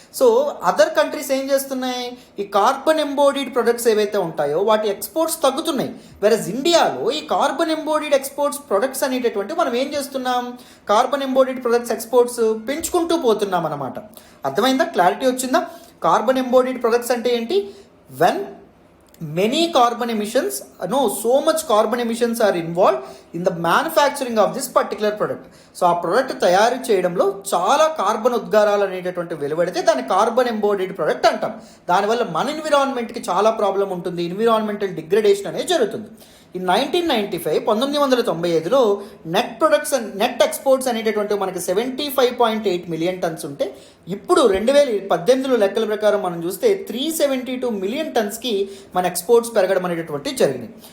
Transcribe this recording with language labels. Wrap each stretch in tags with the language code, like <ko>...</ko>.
<te>So other countries ఏం చేస్తున్నాయి? ఈ కార్బన్ ఎంబోడీడ్ ప్రొడక్ట్స్ ఏవైతే ఉంటాయో వాటి ఎక్స్పోర్ట్స్ తగ్గుతున్నాయి. వెరస్ ఇండియాలో ఈ కార్బన్ ఎంబోడీడ్ ఎక్స్పోర్ట్స్ ప్రొడక్ట్స్ అనేటటువంటి మనం ఏం చేస్తున్నాం? కార్బన్ ఎంబోడీడ్ ప్రొడక్ట్స్ ఎక్స్పోర్ట్స్ పెంచుకుంటూ పోతున్నాం అన్నమాట. అర్థమైందా? క్లారిటీ వచ్చిందా? కార్బన్ ఎంబోడీడ్ ప్రొడక్ట్స్ అంటే ఏంటి?</te> <en>When many carbon emissions, so much carbon emissions are involved in the manufacturing of this particular product.</en> <te>So ఆ ప్రోడక్ట్ తయారు చేయడంలో చాలా కార్బన్ ఉద్గారాలు అనేటటువంటి వెలువడితే దాన్ని కార్బన్ ఎంబోడీడ్ ప్రోడక్ట్ అంటాం. దానివల్ల మన ఎన్విరాన్మెంట్కి చాలా ప్రాబ్లం ఉంటుంది, ఎన్విరాన్మెంటల్ డిగ్రేడేషన్ అనేది జరుగుతుంది. ఇన్ 1995, 1995లో నెట్ ఎక్స్పోర్ట్స్ అనేటటువంటి మనకి 75.8 మిలియన్ టన్స్ ఉంటే, ఇప్పుడు 2018లో లెక్కల ప్రకారం మనం చూస్తే 372 మిలియన్ టన్స్కి మన ఎక్స్పోర్ట్స్ పెరగడం అనేటటువంటి జరిగింది.</te>